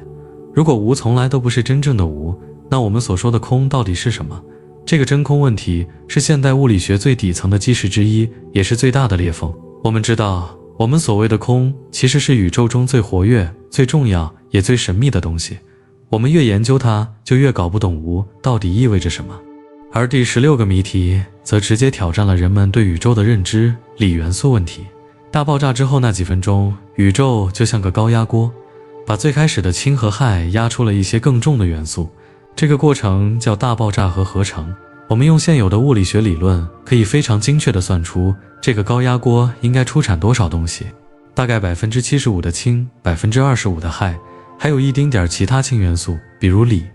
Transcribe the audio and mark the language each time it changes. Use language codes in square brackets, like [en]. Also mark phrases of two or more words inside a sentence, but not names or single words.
[zh] 如果无從來都不是真正的无，那我們所說的空到底是什麼？這個真空問題是現代物理學最底層的基石之一，也是最大的裂縫。我們知道，我們所謂的空其實是宇宙中最活躍、最重要也最神秘的東西。我們越研究它，就越搞不懂無到底意味着什麼。而第16個謎題則直接挑戰了人們對宇宙的認知——鋰元素問題。大爆炸之後那幾分鐘，宇宙就像個高壓鍋，把最開始的氢和氦壓出了一些更重的元素。這個過程叫大爆炸和合成。我們用現有的物理學理論，可以非常精確地算出這個高壓鍋應該出產多少東西，大概 75% 的氢， 25% 的氦，還有一丁點其他氢元素，比如鋰。